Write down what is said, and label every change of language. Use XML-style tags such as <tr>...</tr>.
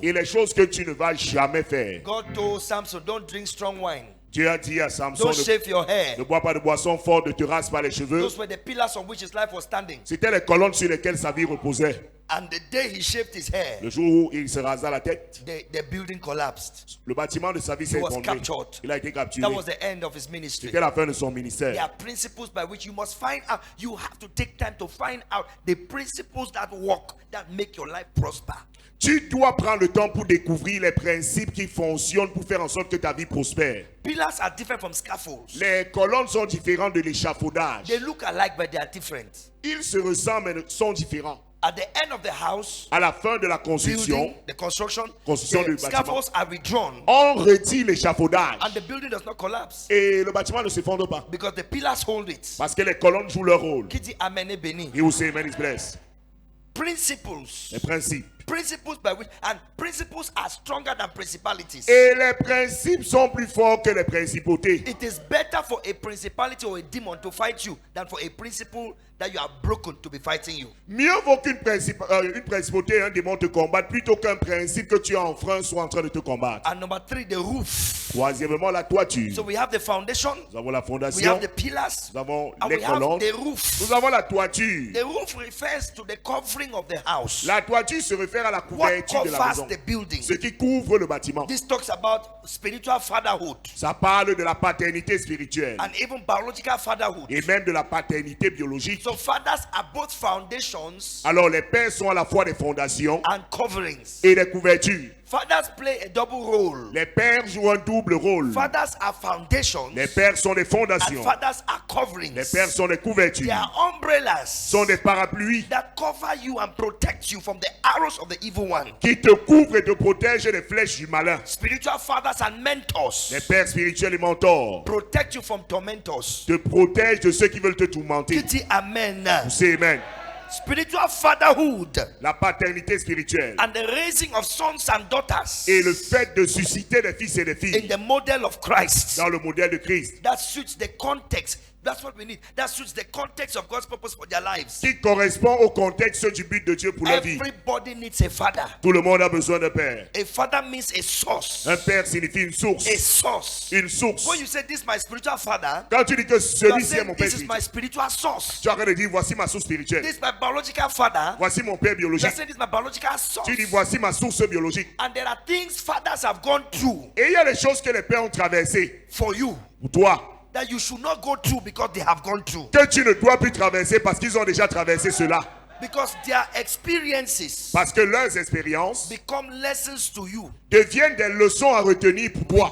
<fr>et les choses que tu ne vas jamais faire.</fr> <en>God told Samson, don't drink strong wine.</en> <fr>Dieu a dit à Samson,</fr> <en>Don't shave your hair.</en> <fr>ne bois pas de boisson forte, ne te rase pas les cheveux.</fr> <en>Those were the pillars on which his life was standing.</en> <fr>C'était les colonnes sur lesquelles sa vie reposait.</fr> <en>And the day he shaved his hair,</en> <fr>Le jour où il se rasa la tête,</fr> <en>the building collapsed.</en> <fr>le bâtiment de sa vie s'est</fr> <en>He was</en> <fr>effondré.</fr> <en>captured.</en> <fr>Il a été capturé.</fr> <en>That was the end of his ministry.</en> <fr>C'était la fin de son</fr> <en>There</en> <fr>ministère.</fr> <en>are principles by which you must find out. You have to take time to find out the principles that work, that make your life prosper.</en> <fr>Tu dois prendre le temps pour découvrir les principes qui fonctionnent pour faire en sorte que ta vie prospère.</fr> <en>Pillars are different from scaffolds.</en> <fr>Les colonnes sont différentes de l'échafaudage.</fr> <en>They look alike, but they are different.</en> <fr>Ils se ressemblent mais sont différents.</fr> <en>At the end of the house,</en> <fr>À la fin de la construction,</fr> <en>building, the construction</en> <fr>Construction</fr> <en>the</en> <fr>du bâtiment.</fr> <en>scaffolds are withdrawn,</en> <fr>on retire l'échafaudage.</fr> <en>and the building does not collapse</en> <fr>Et le bâtiment ne s'effondre pas.</fr> <en>because the pillars hold it.</en> <fr>Parce que les colonnes jouent leur rôle. Kiti amene beni. Et aussi,</fr> <en>amen, is blessed. Principles.</en> <fr>Les principes.</fr> <en>Principles by which, and principles are stronger than principalities.</en> <fr>Et les principes sont plus forts que les principautés.</fr> <en>It is better for a principality or a demon to fight you than for a principle that you are broken to be fighting you.</en> <fr>Mieux vaut qu'une une principauté et un démon te combattent plutôt qu'un principe que tu as enfreint soit en train de te combattre.</fr> <en>And number 3, the roof.</en> <fr>Troisièmement, la toiture.</fr> <en>So we have the foundation,</en> <fr>Nous avons la</fr> <en>we</en> <fr>fondation,</fr> <en>have the pillars,</en> <fr>nous avons</fr> <en>and</en> <fr>les</fr> <en>we have</en> <fr>colonnes,</fr> <en>the roof.</en> <fr>nous avons la toiture.</fr> <en>The roof refers to the covering of the house.</en> <fr>La toiture se réfère à la</fr> <en>What</en> <fr>couverture de la</fr> <en>covers</en> <fr>maison.</fr> <en>the building?</en> <fr>Ce qui couvre le bâtiment.</fr> <en>This talks about spiritual fatherhood</en> <fr>Ça parle de la paternité spirituelle</fr> <en>and even biological fatherhood.</en> <fr>et même de la paternité biologique.</fr> <en>So fathers are both foundations</en> <fr>Alors les pères sont à la fois des fondations</fr> <en>and coverings.</en> <fr>et des couvertures.</fr> <en>Fathers play a double role.</en> <fr>Les pères jouent un double rôle.</fr> <en>Fathers are foundations</en> <fr>Les pères sont des</fr> <en>and</en> <fr>fondations.</fr> <en>fathers are</en> <fr>Les</fr> <en>coverings.</en> <fr>pères sont des</fr> <en>They</en> <fr>couvertures.</fr> <en>are umbrellas</en> <fr>Sont des parapluies</fr> <en>that cover you and protect you from the arrows of the evil one.</en> <fr>qui te couvrent et te protègent des flèches du malin.</fr> <en>Spiritual fathers and mentors</en> <fr>Les pères spirituels et mentors</fr> <en>protect you from tormentors.</en> <fr>te protègent de ceux qui veulent te tourmenter. Kiti amen. C'est amen.</fr> <en>Spiritual fatherhood</en> <fr>La paternité spirituelle</fr> <en>and the raising of sons and daughters</en> <fr>et le fait de susciter des fils et des</fr> <en>in</en> <fr>filles</fr> <en>the model of Christ</en> <fr>dans le modèle de Christ</fr> <en>that suits the context. That's what we need. That suits the context of God's purpose for their lives.</en> <fr>qui correspond au contexte du but de Dieu pour leur vie.</fr> <en>Everybody needs a father.</en> <fr>Tout le monde a besoin d'un père.</fr> <en>A father means a source.</en> <fr>Un père signifie une source.</fr> <en>A source.</en> <fr>Une source.</fr> <en>When you say this is my spiritual father,</en> <fr>Quand tu dis que</fr> <en>you are</en> <fr>celui-ci est</fr> <en>saying</en> <fr>mon père</fr> <en>this is my</en> <fr>spirituel,</fr> <en>spiritual source.</en> <fr>tu as de dire voici ma source spirituelle.</fr> <en>This is my biological father.</en> <fr>Voici mon père</fr> <en>You are</en> <fr>biologique.</fr> <en>saying this is my biological source.</en> <fr>Tu dis voici ma source biologique.</fr> <en>And there are things fathers have gone through</en> <fr>Et il y a des choses que les pères ont traversées</fr> <en>for you</en> <fr>pour toi</fr> <en>that you should not go through because they have gone through.</en> <fr>que tu ne dois plus traverser parce qu'ils ont déjà traversé cela.</fr> <en>Because their experiences</en> <fr>Parce que leurs expériences</fr> <en>become lessons to you</en> <fr>deviennent des leçons à retenir pour toi</fr>